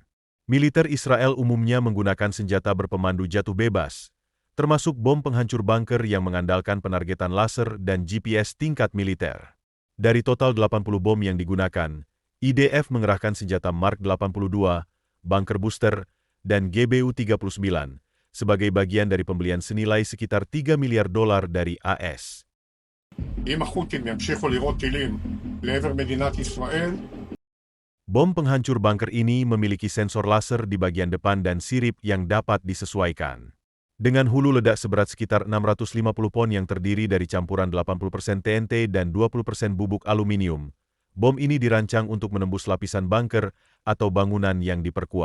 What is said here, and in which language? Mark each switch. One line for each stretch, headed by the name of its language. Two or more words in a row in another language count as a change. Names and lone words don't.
Indonesian: Militer Israel umumnya menggunakan senjata berpemandu jatuh bebas, termasuk bom penghancur bunker yang mengandalkan penargetan laser dan GPS tingkat militer. Dari total 80 bom yang digunakan, IDF mengerahkan senjata Mark 82, bunker booster, dan GBU-39, sebagai bagian dari pembelian senilai sekitar $3 miliar dari AS.
Hebrew: אם החות'ים ימשיכו לירות טילים לעבר מדינת ישראל,
Indonesian: Bom penghancur bunker ini memiliki sensor laser di bagian depan dan sirip yang dapat disesuaikan. Dengan hulu ledak seberat sekitar 650 pon yang terdiri dari campuran 80% TNT dan 20% bubuk aluminium, bom ini dirancang untuk menembus lapisan bunker atau bangunan yang diperkuat.